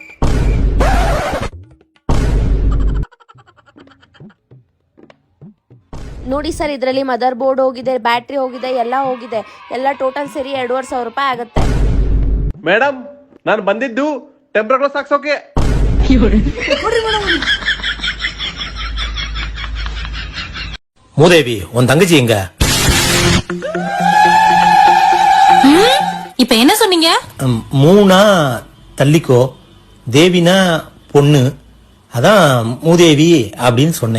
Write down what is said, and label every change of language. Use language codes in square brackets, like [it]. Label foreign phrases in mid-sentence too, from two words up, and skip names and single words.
[kn] ನೋಡಿ ಸರ್, ಇದರಲ್ಲಿ [en] mother board [kn] ಹೋಗಿದೆ, ಬ್ಯಾಟ್ರಿ ಹೋಗಿದೆ, ಎಲ್ಲ ಹೋಗಿದೆ. ಎಲ್ಲ ಟೋಟಲ್ ಸೇರಿ 2500 ರೂಪಾಯಿ ಆಗುತ್ತೆ. ಮೇಡಮ್, ನಾನು ಬಂದಿದ್ದು [en] temper glass [kn] ಹಾಕ್ಸೋಕೆ. [ta] மூதேவி, உன் தங்கச்சி எங்க? இப்ப என்ன சொன்னீங்க? மூணா தள்ளிக்கோ, தேவினா பொண்ணு, அதான் மூதேவி அப்படின்னு சொன்னேன்.